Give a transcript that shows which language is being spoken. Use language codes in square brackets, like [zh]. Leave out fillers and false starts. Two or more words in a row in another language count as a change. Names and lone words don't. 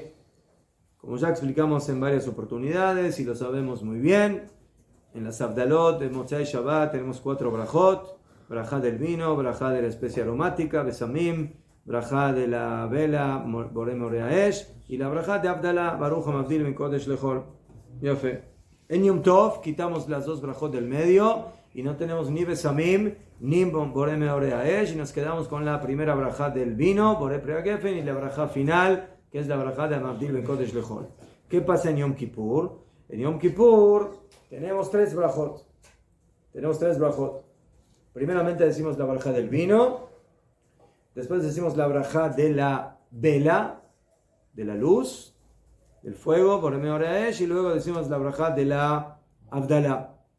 [es] Como ya explicamos en varias oportunidades y lo sabemos muy bien, en las Abdalot de [he] מוצאי שבת [es] tenemos 4 brajot: brajá del vino, brajá de la especie aromática, besamim, brajá de la vela, [he] בורא מאורי האש, [es] y la brajá de Abdalá, [he] ברוך המבדיל מן קודש לחול. [es] Yafe. En Yom Tov quitamos las 2 brajot del medio y no tenemos ni besamim ni [he] בורא מאורי האש, [es] y nos quedamos con la primera brajá del vino, [he] בורא פרי הגפן, [es] y la brajá final, que es la brajá de [he] המבדיל בין קודש לחול. [es] ¿Qué pasa en Yom Kippur? En Yom Kippur tenemos 3 brajot. Primeramente decimos la brajá del vino, después decimos la brajá de la vela, de la luz, del fuego, por Meoraesh, y luego decimos la brajá de la Abdalá.